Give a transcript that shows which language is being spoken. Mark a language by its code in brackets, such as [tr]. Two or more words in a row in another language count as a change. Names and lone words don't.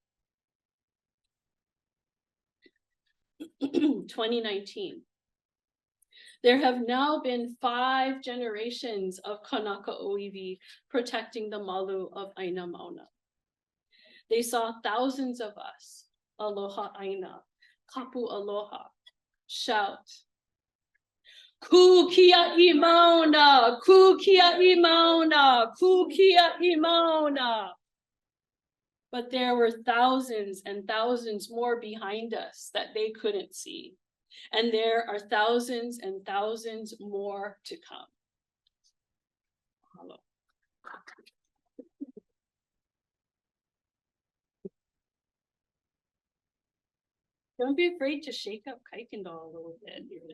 [en] 2019. There have now been 5 generations of [haw] Kanaka ʻŌiwi [en] protecting the malu of [haw] Āina Mauna. [en] They saw thousands of us, [haw] aloha Āina, kapu aloha, shout, "Ku kia I Mauna, ku kia I Mauna, ku kia I Mauna." [en] But there were thousands and thousands more behind us that they couldn't see. And there are thousands and thousands more to come. Hello. Don't be afraid to shake up Kaikendall a little bit.